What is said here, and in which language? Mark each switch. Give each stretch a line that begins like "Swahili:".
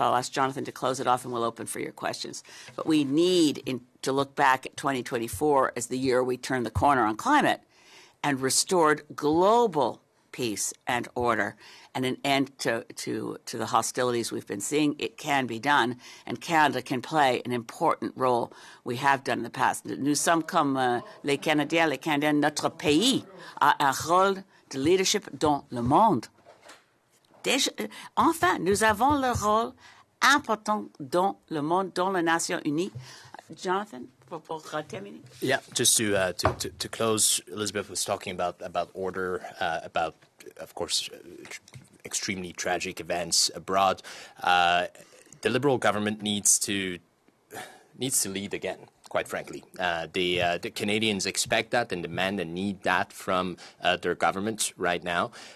English: I'll ask Jonathan to close it off and we'll open for your questions. But we need to look back at 2024 as the year we turned the corner on climate and restored global peace and order and an end to the hostilities we've been seeing. It can be done, and Canada can play an important role. We have done in the past.
French: Nous sommes comme les Canadiens, notre pays a un rôle de leadership dans le monde. Enfin, nous avons le rôle important dans le monde, dans les Nations Unies. Jonathan, pour terminer?
English: Yeah, just to close, Elizabeth was talking about order, about, of course, extremely tragic events abroad. The Liberal government needs to lead again, quite frankly. The Canadians expect that and demand and need that from their government right now.